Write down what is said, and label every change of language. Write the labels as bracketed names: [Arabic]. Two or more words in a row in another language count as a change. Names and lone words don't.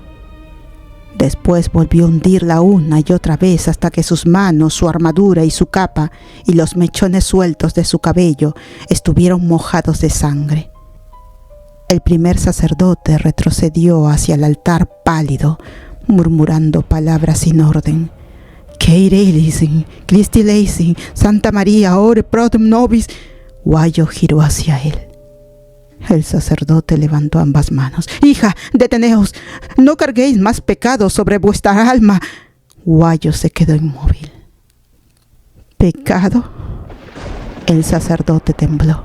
[Spanish] Después volvió a hundirla una y otra vez hasta que sus manos, su armadura y su capa y los mechones sueltos de su cabello estuvieron mojados de sangre. El primer sacerdote retrocedió hacia el altar pálido, murmurando palabras sin orden. [Latin] Keire Eleison, Christi Eleison, Santa María, ore pro nobis. [Spanish] Guayo giró hacia él. El sacerdote levantó ambas manos. Hija, deteneos, no carguéis más pecados sobre vuestra alma. Guayo se quedó inmóvil. ¿Pecado? El sacerdote tembló.